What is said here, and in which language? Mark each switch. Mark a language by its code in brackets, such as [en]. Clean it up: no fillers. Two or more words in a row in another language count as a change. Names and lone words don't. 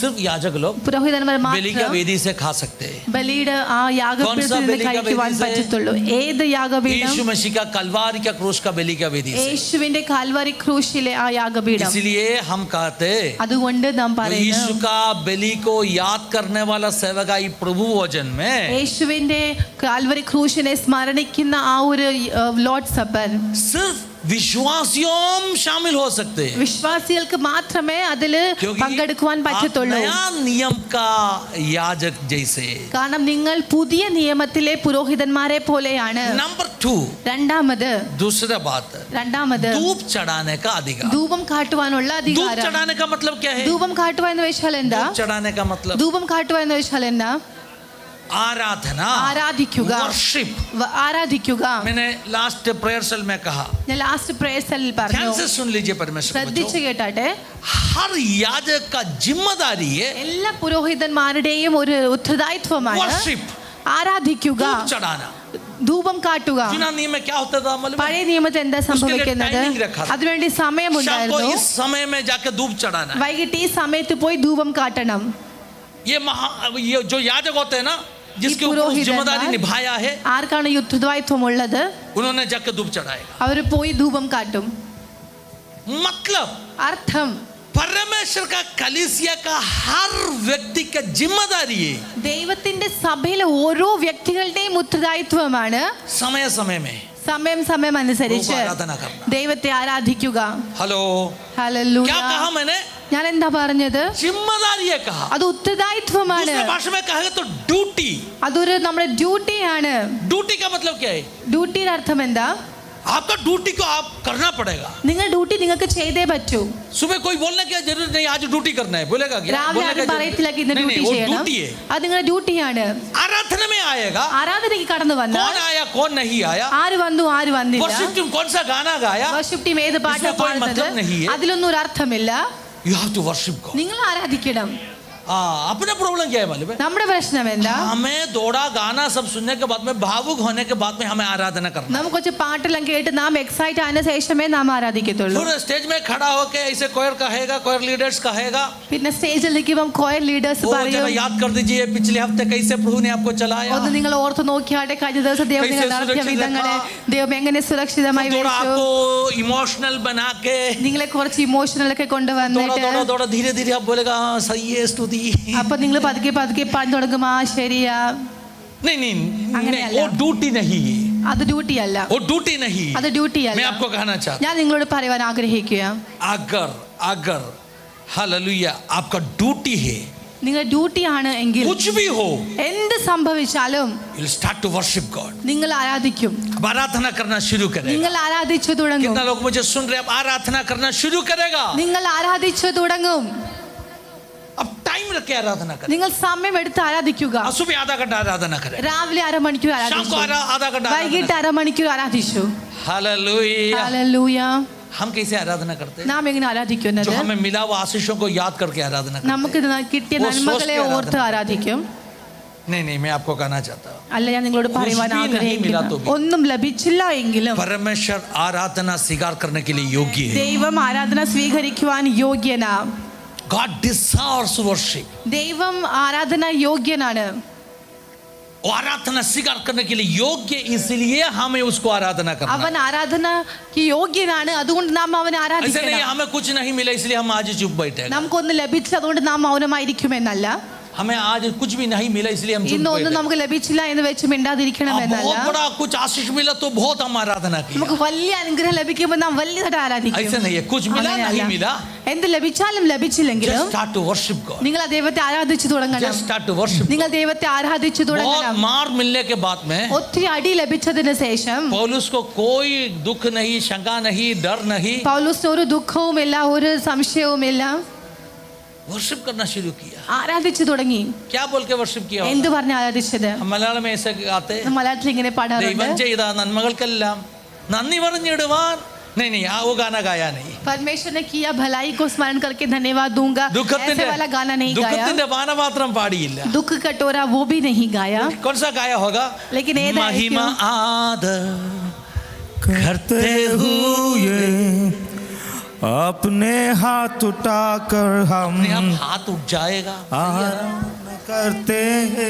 [hi] बलि का [ml] മാത്രം [hi] वेदी से खा सकते हैं. [ml] ബലിയുടെ ആ യാഗപീഠത്തിൽ നിന്ന് കഴിക്കുവാൻ പറ്റത്തുള്ളൂ. ഏത് യാഗപീഠം? [hi] यीशु मसीह का कलवारी का क्रूस का बलि का वेदी से. [ml] യേശുവിന്റെ കാൽവരി ക്രൂശിലെ ആ യാഗപീഠം. [hi] इसलिए हम कहते [ml] അതുകൊണ്ട് നാം [hi] यीशु [ml] പറയുന്നു, [hi] का बलि को याद करने वाला सेवकाई प्रभु भोजन में [ml] യേശുവിന്റെ കാൽവരി ക്രൂശിനെ സ്മരണിക്കുന്ന ആ ഒരു [en] Lord supper [hi] सिर्फ विश्वासियों शामिल हो सकते हैं, [ml] വിശ്വാസികൾക്ക് മാത്രമേ അതിൽ [hi] क्योंकि [ml] പങ്കെടുക്കുവാൻ [hi] आप [ml] പറ്റത്തുള്ളൂ. [hi] नया नियम का याजक जैसे. [ml] കാരണം നിങ്ങൾ പുതിയ നിയമത്തിലെ പുരോഹിതന്മാരെ പോലെയാണ്. [hi] नंबर 2, [ml] രണ്ടാമത് [hi] दूसरा बात, धूप चढ़ाने का अधिकार. [ml] ധൂപം കാട്ടുവാനുള്ള [hi] धूप [ml] അധികാരം. [hi] चढ़ाने का मतलब क्या है? [ml] ധൂപം കാട്ടുക എന്ന് വെച്ചാൽ എന്താ? [hi] धूप चढ़ाने का मतलब [ml] ധൂപം കാട്ടുക എന്ന് വെച്ചാൽ എന്താ? [hi] आराधना, [ml] ആരാധിക്കുക, [hi] वर्शिप. [ml] ആരാധിക്കുക. [hi] मैंने [en] last prayer cell [hi] में कहा, [ml] ഞാൻ [en] last prayer [ml] സെല്ലിൽ പറഞ്ഞു. [hi] ध्यान से सुन लीजिए परमेश्वर [ml] ശ്രദ്ധിച്ചു [hi] बच्चों, [ml] കേട്ടാട്ടെ. [hi] हर याजक का जिम्मेदारी है [ml] എല്ലാ പുരോഹിതന്മാരുടെയും ഒരു ഉത്തരവാദിത്വമാണ് [hi] वर्शिप, [ml] ആരാധിക്കുക, [hi] धूप चढ़ाना. [ml] ധൂപം കാട്ടുക. [hi] चुना नियम में क्या होता था मालूम है? [ml] പഴയ നിയമത്തിൽ എന്താ സംഭവിക്കുന്നത്? [hi] timing रखा था. [ml] അതിനുവേണ്ടി [hi] शाम को [ml] സമയമുണ്ടായിരുന്നു. [hi] इस समय में जाके धूप चढ़ाना है. [ml] വൈകിട്ട് ഈ സമയത്ത് പോയി ധൂപം കാട്ടണം. [hi] ये जो याजक होते हैं ना, जिसके ऊपर पुरोहित जिम्मेदारी है। निभाया है, [ml] ആർക്കാണ് ഈ ഉത്തരവാദിത്വം ഉള്ളത്? [hi] उन्होंने जाके धूप चढ़ाएगा. [ml] അവർ പോയി ധൂപം കാട്ടും. [hi] मतलब [ml] അർത്ഥം, [hi] परमेश्वर का कलीसिया का हर व्यक्ति का जिम्मेदारी है [ml] ദൈവത്തിന്റെ സഭയിലെ ഓരോ വ്യക്തികളുടെയും ഉത്തരവാദിത്വമാണ് [hi] समय समय में [ml] സമയം അനുസരിച്ച് [hi] ആരാധന करना. [ml] ദൈവത്തെ ആരാധിക്കുക. [hi] हेलो, [ml] ഹല്ലേലൂയ. [hi] क्या कहा मैंने? [ml] ഞാൻ എന്താ പറഞ്ഞത്? [hi] जिम्मेदारी है कहा. [ml] അത് ഉത്തരവാദിത്വമാണ്. [hi] दूसरे भाषा में कहेगा तो ड्यूटी. [ml] അതൊരു നമ്മുടെ ഡ്യൂട്ടിയാണ്. [hi] ड्यूटी का मतलब क्या है? [ml] ഡ്യൂട്ടിയുടെ അർത്ഥം എന്താ? [hi] आपका ड्यूटी को आप करना पड़ेगा. [ml] നിങ്ങൾ ഡ്യൂട്ടി നിങ്ങൾക്ക് ചെയ്തേ പറ്റൂ. [hi] सुबह कोई बोलने की जरूरत नहीं, आज ड्यूटी करना है बोलेगा क्या? [ml] രാവിലെ [hi] बोलने [ml] ആരും [hi] का [ml] പറയത്തില്ല ഇന്ന് [hi] नहीं, [ml] ഡ്യൂട്ടി [hi] नहीं, वो [ml] ചെയ്യണം. [hi] ड्यूटी है. [ml] അത് നിങ്ങളുടെ ഡ്യൂട്ടിയാണ്. [hi] आराधना में आएगा, [ml] ആരാധനയ്ക്ക് കടന്നു വന്നാൽ [hi] कौन आया कौन नहीं आया, [ml] ആര് വന്നു ആര് വന്നില്ല, [en] worship team [hi] कौन सा गाना गाया, [en] worship team [ml] ഏത് പാട്ടാണ് [hi] इसमें कोई [ml] പാടുന്നത്, [hi] मतलब नहीं है. [ml] അതിലൊന്നും ഒരു അർത്ഥമില്ല. [en] you have to worship God. [ml] നിങ്ങൾ ആരാധിക്കണം. [hi] अपना प्रॉब्लम क्या है मालूम है? [ml] നമ്മുടെ പ്രശ്നം എന്താ? [hi] हमें दौड़ा गाना सब सुनने के बाद में, भावुक होने के बाद में हमें आराधना करना. [ml] നമുക്ക് കുറച്ച് പാട്ടെല്ലാം കേട്ട് നാം എക്സൈറ്റ് ആയതിനു ശേഷമേ നാം ആരാധിക്കത്തുള്ളൂ. [hi] फिर स्टेज में खड़ा होके ऐसे कोयर कहेगा, [en] choir leaders [hi] कहेगा, [ml] പിന്നെ സ്റ്റേജിൽ നിൽക്കുമ്പോൾ [en] choir leaders [hi] वो [ml] പറയും, [hi] जरा याद कर दीजिए पिछले हफ्ते कैसे प्रभु ने आपको चलाया. [ml] ഒന്ന് നിങ്ങൾ ഓർത്ത് നോക്കിയാട്ടെ കഴിഞ്ഞ ദിവസം ദൈവം നിങ്ങൾ നടത്തിയ വിധങ്ങളെ, ദൈവം എങ്ങനെ സുരക്ഷിതമായി [hi] थोड़ा [ml] വിളിച്ചു. [hi] आपको इमोशनल बना के [ml] നിങ്ങളെ കുറച്ച് ഇമോഷണൽ ഒക്കെ കൊണ്ടുവന്നിട്ട് [hi] थोड़ा धीरे धीरे आप बोलेगा हाँ सही है स्तुति. [ml] അപ്പൊ നിങ്ങൾ പതുക്കെ പതുക്കെ പറഞ്ഞു തുടങ്ങും, ആ ശരിയാ. [hi] नहीं, [ml] അങ്ങനെയല്ല. [hi] वो ड्यूटी नहीं है, [ml] അത് ഡ്യൂട്ടി അല്ല. [hi] वो ड्यूटी नहीं है. [ml] അത് ഡ്യൂട്ടി [hi] मैं [ml] അല്ല. [hi] आपको कहना चाहता [ml] ഞാൻ നിങ്ങളോട് പറയുവാൻ ആഗ്രഹിക്കുക, [hi] हूं, अगर हालेलुया आपका ड्यूटी है, [ml] നിങ്ങൾ ഡ്യൂട്ടിയാണ് എങ്കിൽ [hi] कुछ भी हो, [ml] എന്ത് സംഭവിച്ചാലും [en] you'll start to worship God. [ml] നിങ്ങൾ ആരാധിക്കും. [hi] अब आराधना करना शुरू करेगा. [ml] നിങ്ങൾ आराധിച്ചു തുടങ്ങും. [hi] कितना लोग मुझे सुन रहे हैं? अब आराधना करना शुरू करेगा. [ml] നിങ്ങൾ ആരാധിച്ചു തുടങ്ങും. [hi] अब टाइम रख के आराधना करें. [ml] നിങ്ങൾ സമയം എടുത്ത് ആരാധിക്കുക. [hi] सुबह आधा घंटा आराधना करें, [ml] രാവിലെ അരമണിക്കൂർ [hi] शाम को [ml] ആരാധിച്ചു, [hi] आधा घंटा [ml] വൈകിട്ട് അരമണിക്കൂർ ആരാധിച്ചു. [hi] हालेलुया. [ml] ഹല്ലേലൂയ. [hi] हम कैसे आराधना करते हैं? [ml] നാം എങ്ങനെ ആരാധിക്കുന്നത്? [hi] जो हमें मिला वो आशीषों को याद करके आराधना करते [ml] നമുക്ക് കിട്ടിയ [hi] वो [ml] നന്മകളെ [hi] सोच के [ml] ഓർത്ത് ആരാധിക്കും. [hi] हैं. नहीं, मैं आपको कहना चाहता हूँ, [ml] അല്ല, ഞാൻ നിങ്ങളോട് പറയുവാൻ [hi] कुछ भी नहीं मिला तो [ml] ആഗ്രഹിക്കുന്നു, [hi] भी [ml] ഒന്നും ലഭിച്ചില്ല എങ്കിലും [hi] परमेश्वर आराधना स्वीकार करने के लिए योग्य है. [ml] ദൈവം ആരാധന സ്വീകരിക്കുവാൻ യോഗ്യനാ. [en] God deserves worship. [ml] ദൈവം ആരാധന യോഗ്യനാണ്. [hi] वो आराधना स्वीकार करने के लिए योग्य, इसलिए हमें उसको आराधना करना [ml] അവൻ [hi] है. [ml] ആരാധനയ്ക്ക് യോഗ്യനാണ്, അതുകൊണ്ട് നാം അവനെ [hi] ऐसे नहीं [ml] ആരാധിക്കണം. [hi] हमें कुछ नहीं मिला इसलिए हम आज चुप बैठे. [ml] നമുക്കൊന്നും ലഭിച്ചില്ല അതുകൊണ്ട് നാം മൗനമായിരിക്കുമെന്നല്ല. [hi] हमें आज कुछ भी नहीं मिला इसलिए हम चुप [ml] ഇന്നൊന്നും [hi] बैठे. [ml] നമുക്ക് ലഭിച്ചില്ല എന്ന് വെച്ച് മിണ്ടാതിരിക്കണമെന്നല്ല. [hi] बहुत बड़ा कुछ आशीष मिला तो बहुत हम आराधना की. [ml] നമുക്ക് വലിയ അനുഗ്രഹം ലഭിക്കുമ്പോൾ നാം വലിയതായിട്ട് ആരാധിക്കും. [hi] ऐसे नहीं है, कुछ मिला नहीं मिला, [ml] എന്ത് ലഭിച്ചാലും ലഭിച്ചില്ലെങ്കിലും [en] just start to worship God. [ml] നിങ്ങൾ ആ ദൈവത്തെ ആരാധിച്ചു തുടങ്ങണം. [en] Just start to worship. [ml] നിങ്ങൾ ദൈവത്തെ ആരാധിച്ചു [hi] बहुत [ml] തുടങ്ങണം. [hi] मार मिलने के बाद में [ml] ഒത്തിരി അടി ലഭിച്ചതിന് ശേഷം [hi] पौलुस को कोई दुख नहीं, शंका नहीं, डर नहीं, [ml] പൗലോസിന് ഒരു ദുഃഖവുമില്ല, ഒരു സംശയവുമില്ല. [hi] वर्शिप करना शुरू किया. [ml] ആരാധിച്ചു തുടങ്ങി. [hi] क्या बोल के वर्शिप किया? [ml] എന്ത് പറഞ്ഞ് ആരാധിച്ചത്? [hi] हम मलयाളം में ऐसे गाते, [ml] മലയാളത്തിൽ ഇങ്ങനെ പാടാറുണ്ട്, ദൈവം ചെയ്ത നന്മകൾക്കെല്ലാം നന്ദി പറഞ്ഞിടുവാൻ. [hi] नहीं, वो गाना गाया नहीं. परमेश्वर ने किया भलाई को स्मरण करके धन्यवाद दूंगा, ऐसे वाला गाना नहीं गाया. [ml] ദുഃഖത്തിന്റെ പാനപാത്രം പാടിയില്ല. [hi] दुख कटोरा वो भी नहीं गाया. कौन सा गाया होगा? लेकिन महिमा आदर करते हुए अपने हाथ उठाकर हम हाथ उठ जाएगा, आराधना करते हैं.